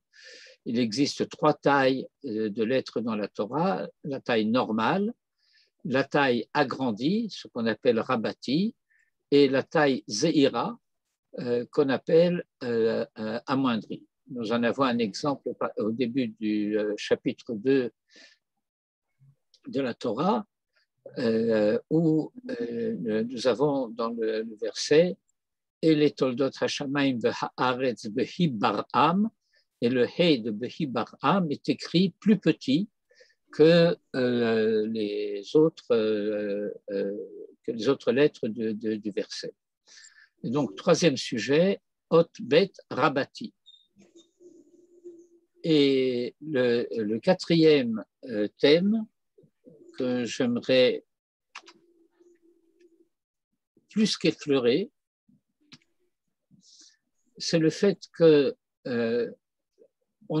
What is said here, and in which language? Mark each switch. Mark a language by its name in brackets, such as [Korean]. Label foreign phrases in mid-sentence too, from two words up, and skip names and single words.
[French] Il existe trois tailles de lettres dans la Torah, la taille normale, la taille agrandie, ce qu'on appelle Rabati, et la taille Zeira, qu'on appelle amoindrie. Nous en avons un exemple au début du chapitre 2 de la Torah, où nous avons dans le verset et les [Hebrew] תולדות השמים והארץ בה בראם, [French] et le hey de [Hebrew] בה בראם [French] est écrit plus petit que les autres lettres du verset. Et donc, troisième sujet, [Hebrew] אות בית רבתי. [French] Et le quatrième thème que j'aimerais plus qu'effleurer, c'est le fait que on